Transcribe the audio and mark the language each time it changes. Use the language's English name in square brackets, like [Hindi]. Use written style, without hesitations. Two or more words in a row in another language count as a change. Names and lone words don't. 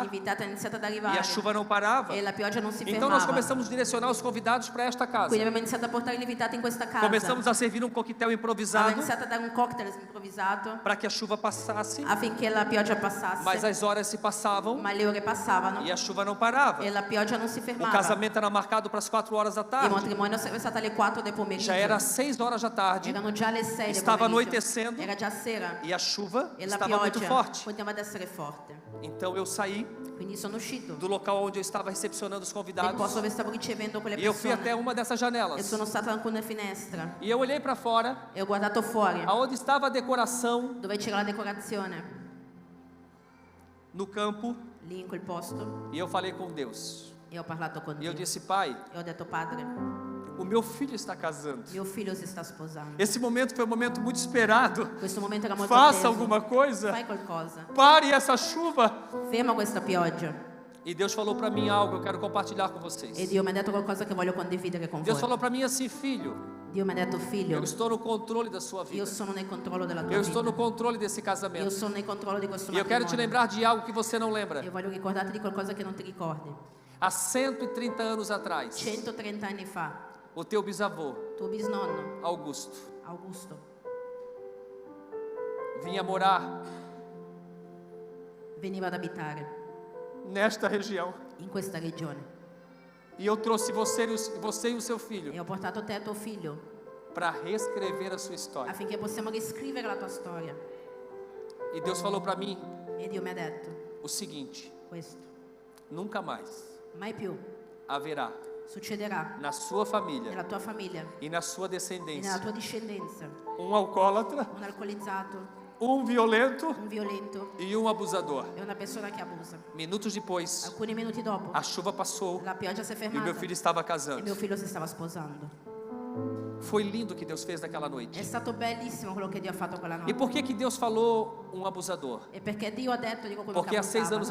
[Italian] L'invitata è iniziata ad [Portuguese] e [Italian] arrivare [Portuguese] a chuva não parava. [Italian] e la pioggia non si [Portuguese] Então nós [Italian] fermava. [Portuguese] começamos a direcionar os convidados para esta casa. [Italian] Quindi abbiamo iniziato a portare l'invitata in questa casa. [Portuguese] Começamos a servir um coquetel [Italian] Abbiamo [Portuguese] improvisado [Italian] iniziato a dare un cocktail improvvisato [Portuguese] para que a chuva passasse, [Italian] affinché la pioggia passasse. [Portuguese] mas as horas se passavam [Italian] Ma le ore passavano [Portuguese] e a chuva não parava. [Italian] e la pioggia non si [Portuguese] O [Italian] fermava. [Portuguese] casamento era marcado para as 4 horas da [Italian] Il [Portuguese] tarde. [Italian] matrimonio sarebbe stato alle 4 del pomeriggio. [Portuguese] Já era 6 horas da tarde [Italian] Erano già le 6 del [Portuguese] Estava [Italian] pomeriggio. [Portuguese] anoitecendo. [Italian] Era già sera [Portuguese] e a chuva [Italian] e la [Portuguese] estava muito [Italian] pioggia [Portuguese] forte. [Italian] poteva essere forte. [Portuguese] Então eu saí [Italian] Quindi sono uscito [Portuguese] do local onde eu estava recepcionando os [Italian] nel [Portuguese] convidados [Italian] posto dove stavo ricevendo quelle [Portuguese] e eu fui [Italian] persone. [Portuguese] até uma dessas [Italian] E [Portuguese] janelas. [Italian] sono stata in alcune finestre [Portuguese] E eu olhei para fora, [Italian] e ho guardato fuori [Portuguese] aonde estava a decoração [Italian] dove c'era la decorazione, [Portuguese] no campo, [Italian] lì in quel posto, [Portuguese] e eu falei com Deus. [Italian] e ho parlato con [Portuguese] E eu [Italian] Dio. [Portuguese] disse: Pai, [Italian] E ho detto: Padre, [Portuguese] o meu filho está casando. [Italian] mio figlio si sta sposando. [Portuguese] Esse momento foi um momento muito esperado. [Italian] Questo momento era molto [Portuguese] Faça [Italian] atteso. [Portuguese] alguma coisa. [Italian] Fai qualcosa. [Portuguese] Pare essa chuva. [Italian] Ferma questa pioggia. [Portuguese] E Deus falou para mim algo, eu quero compartilhar com vocês. [Italian] E Dio mi ha detto qualcosa che voglio condividere con [Portuguese] Deus [Italian] voi. [Portuguese] falou para mim assim: filho, [Italian] Dio mi ha detto: figlio, [Portuguese] eu estou no controle da sua [Italian] io [Portuguese] vida. [Italian] sono nel controllo della tua [Portuguese] Eu estou no [Italian] vita. [Portuguese] controle desse [Italian] Io [Portuguese] casamento. [Italian] sono nel controllo di questo [Portuguese] E eu quero te [Italian] matrimonio. [Portuguese] lembrar de algo que você não lembra. [Italian] Io voglio ricordarti di qualcosa che non ti ricordi. [Portuguese] Há 130 anos atrás, [Italian] 130 anni fa, [Portuguese] o teu bisavô, [Italian] tuo bisnonno, [Portuguese] Augusto, [Italian] Augusto, [Portuguese] vinha morar [Italian] veniva ad abitare [Portuguese] nesta região. [Italian] in questa regione. [Portuguese] E eu trouxe você e o seu filho [Italian] E ho portato te e tuo figlio [Portuguese] para reescrever a sua história. [Italian] affinché possiamo riscrivere la tua storia. [Portuguese] E Deus falou para mim [Italian] E Dio mi ha detto [Portuguese] o seguinte: [Italian] questo: [Portuguese] nunca mais [Italian] mai più [Portuguese] haverá [Italian] succederà [Portuguese] na sua família [Italian] nella tua famiglia [Portuguese] e na sua [Italian] e nella [Portuguese] descendência [Italian] tua discendenza [Portuguese] um alcoólatra, [Italian] un alcolizzato, [Portuguese] um violento [Italian] un violento [Portuguese] e um abusador. [Italian] e una persona che abusa. [Portuguese] Minutos depois, [Italian] Alcuni minuti dopo [Portuguese] a chuva passou [Italian] la pioggia si è [Portuguese] e o [Italian] fermata [Portuguese] meu filho estava [Italian] e [Portuguese] casando. [Italian] mio figlio si stava sposando. [Portuguese] Foi lindo o que Deus fez naquela [Italian] È [Portuguese] noite. [Italian] stato bellissimo quello che Dio ha fatto quella [Portuguese] E [Italian] notte. [Portuguese] por que Deus falou um abusador? [Italian] E perché Dio ha detto di quello [Portuguese] Porque [Italian] che [Portuguese] há 6 anos